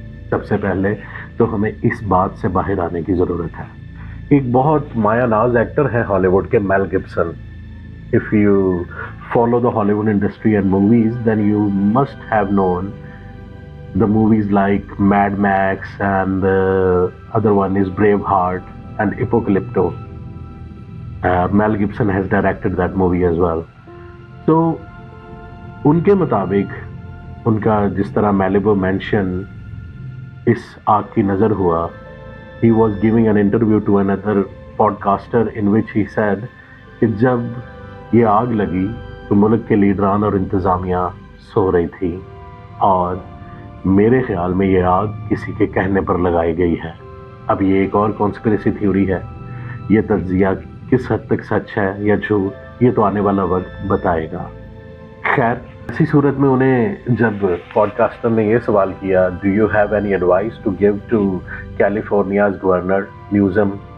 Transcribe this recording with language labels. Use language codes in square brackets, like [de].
[ur] سب سے پہلے تو ہمیں اس بات سے باہر آنے کی ضرورت ہے۔ ایک بہت مایہ ناز ایکٹر ہے ہالی ووڈ کے، میل Gibson. [en] If you follow the Hollywood industry and movies, then you must have known the movies like Mad Max, and the other one is Braveheart and Apocalypto. Mel Gibson has directed that movie as well. So [ur] ان کے مطابق ان کا جس طرح میلیبو mention اس آگ کی نظر ہوا، [en] he was giving an interview to another podcaster in which he said [ur] کہ جب یہ آگ لگی تو ملک کے لیڈران اور انتظامیہ سو رہی تھی، اور میرے خیال میں یہ آگ کسی کے کہنے پر لگائی گئی ہے۔ اب یہ ایک اور کانسپریسی تھیوری ہے، یہ تجزیہ کس حد تک سچ ہے یا جھوٹ یہ تو آنے والا وقت بتائے گا۔ خیر، اسی صورت میں انہیں جب پوڈ کاسٹر نے یہ سوال کیا [en] do you have any advice to give to California's governor Newsom,